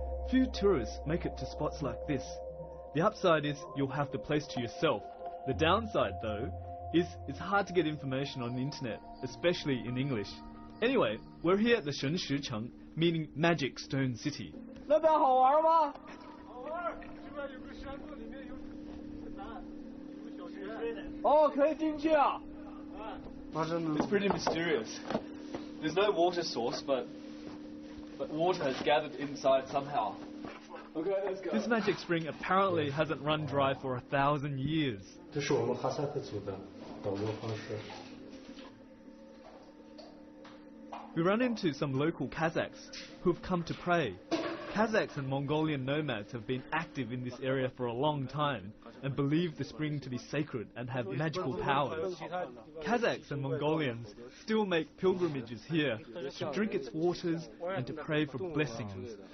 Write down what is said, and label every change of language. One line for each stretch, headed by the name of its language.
English: Few tourists make it to spots like this. The upside is you'll have the place to yourself. The downside, though, is it's hard to get information on the internet, especially in English. Anyway, we're here at the Shenshi, meaning Magic Stone City.
Chinese: 那边好玩吗？好玩，这边有个山洞，里面有南，有个小学。哦，可以进去啊。
English: It's pretty mysterious. There's no water source, but water has gathered inside somehow. Okay, let's go. This magic spring apparently hasn't run dry for 1,000 years.
Chinese: 这是我们哈萨克族的导游方式。
English: We run into some local Kazakhs who've come to pray. Kazakhs and Mongolian nomads have been active in this area for a long time and believe the spring to be sacred and have magical powers. Kazakhs and Mongolians still make pilgrimages here to drink its waters and to pray for blessings.